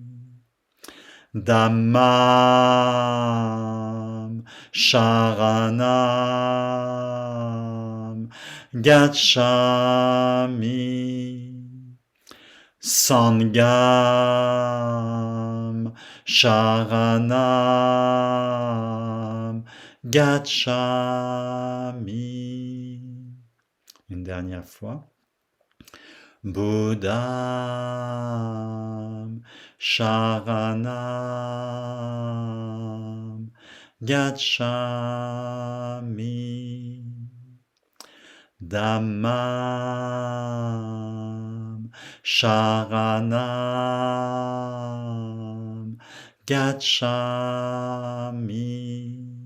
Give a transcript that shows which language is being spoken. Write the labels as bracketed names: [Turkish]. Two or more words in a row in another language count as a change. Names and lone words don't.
[Pali] Dhammam Sharanam Gacchami. Sangham Sharanam Gacchami. [French] Une dernière fois. [Pali] Buddham Sharanam Gacchami. Dhammam Sharanam Gacchami.